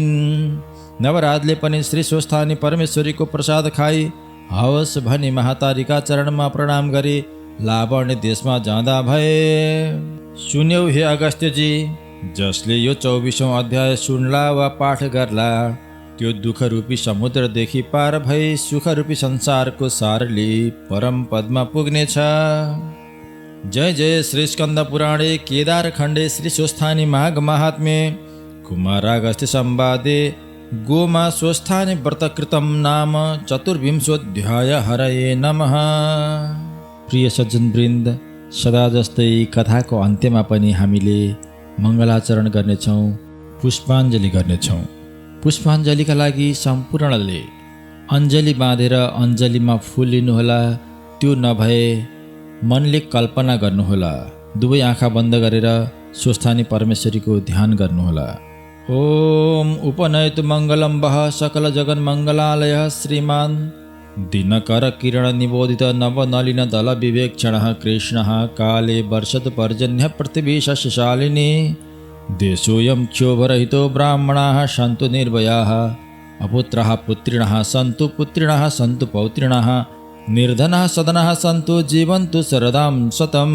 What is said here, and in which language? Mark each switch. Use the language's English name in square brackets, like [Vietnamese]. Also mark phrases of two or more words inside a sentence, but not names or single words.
[Nepali] नवराजले पनि श्री स्वस्थानी परमेश्वरीको प्रसाद खाई हवस भनी महातारीका चरणमा प्रणाम गरी लावण्य देशमा जाँदा भए। सुन्यौ हे अगस्त्यजी, जसले यो 24औं अध्याय सुन्ला वा पाठ गर्ला त्यो दुःखरूपी समुद्रदेखि पार भई सुखरूपी संसारको सारली परम पदमा पुग्नेछ। [Sanskrit] जय जय श्री स्कन्द पुराणे केदार खण्डे श्री स्वस्थानी माघ महात्म्ये कुमारागस्त्य संवादे गोमा स्वस्थानी व्रतकृतं नाम चतुर्विंशोऽध्याय। हरये नमः। [Nepali] प्रिय सज्जनवृन्द, सदा जस्तै कथाको अन्त्यमा पनि हामीले मङ्गलाचरण गर्नेछौँ, पुष्पाञ्जली गर्नेछौँ। पुष्पाञ्जलीका लागि सम्पूर्णले अञ्जली बाँधेर अञ्जलीमा फुल लिनुहोला। त्यो नभए मनले कल्पना गर्नुहोला। दुवै आँखा बन्द गरेर स्वस्थानी परमेश्वरीको ध्यान गर्नुहोला। [Sanskrit] ओम उपनयतु मङ्गलं वः सकल जगन्मङ्गलालयः श्रीमान् दिनकर किरण निबोधित नवनलिन दल विवेक्षणः कृष्णः काले वर्षतु पर्जन्य पृथिवी शस्यशालिनी देशोऽयं क्षोभरहितो ब्राह्मणाः सन्तु निर्भयाः अपुत्राः पुत्रिणः सन्तु पुत्रिणः सन्तु पौत्रिणः निर्धनाः सदनाः सन्तु जीवन्तु शरदां शतम्।